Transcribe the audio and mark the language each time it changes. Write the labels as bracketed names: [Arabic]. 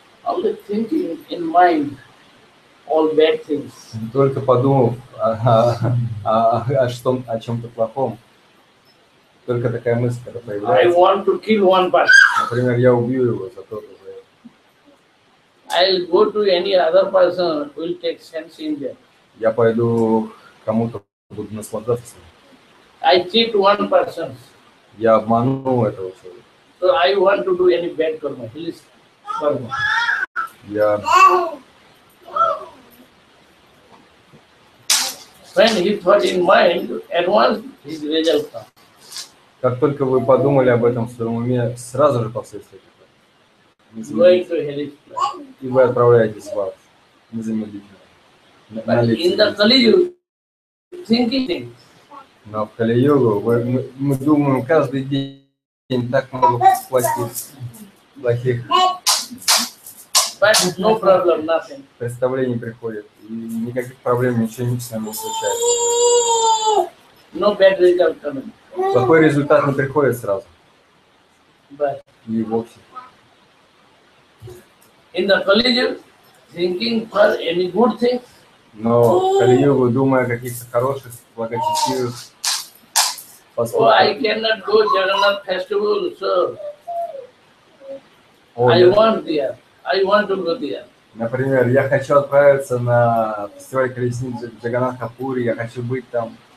[English] only thinking in mind all bad things. [Russian] только подумав о чем-то плохом, только такая мысль, которая [English] I [Russian] появляется. [English] want to kill one person. [Russian] Например, я убью его за то-то. [English] I'll go to any other person who will take sense in them. [Russian] Я пойду к кому-то, буду наслаждаться. [English] I cheat one person. [Russian] Я обману этого человека. [English] So I want to do any bad karma. Please karma. [Russian] Я... [English] When he thought in mind, at once his result comes. [Russian] Как только вы подумали об этом в своем уме, сразу же последствия. [English] Going to hell is [Russian] И вы отправляетесь в ад. незамедлительно. [English] But in the Kali thinking things. [Russian] Но в Кали-югу мы думаем каждый день так много плохих [English] But no problem, nothing. [Russian] представлений приходит. И никаких проблем, ничего с нами не случается. [English] No bad result coming. [Russian] Плохой результат не приходит сразу. [English] But [Russian] И вовсе. [English] in the Kali thinking for any good things. [Russian] Но в Кали-югу, думая о каких-то хороших, благочестивых [English] Oh, I [Russian] поступках, [English] cannot go Jagannath festival, so [Russian] о, [English] I want there. I want to go there. [Russian] например, я хочу отправиться на фестиваль колесниц Джаганнатха-пури, я хочу быть там.